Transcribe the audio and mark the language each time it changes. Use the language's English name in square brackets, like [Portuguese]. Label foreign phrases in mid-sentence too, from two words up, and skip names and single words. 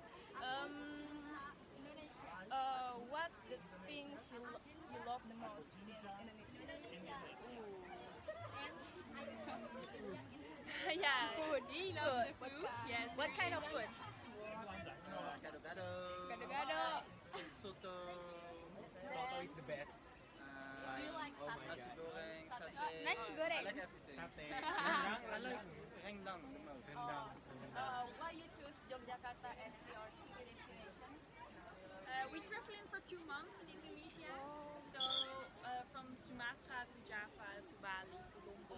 [English] What the things you love the most in Indonesia? Yeah. Food. He loves the food. Yes. What kind of food? Gado-gado. Soto is the best. Do you like satay? Nasi goreng, satay. Nasi goreng. I like everything. I like rendang the most. Why you choose Yogyakarta as your destination? We're traveling for 2 months in Indonesia. So from Sumatra to Java to Bali to Lombok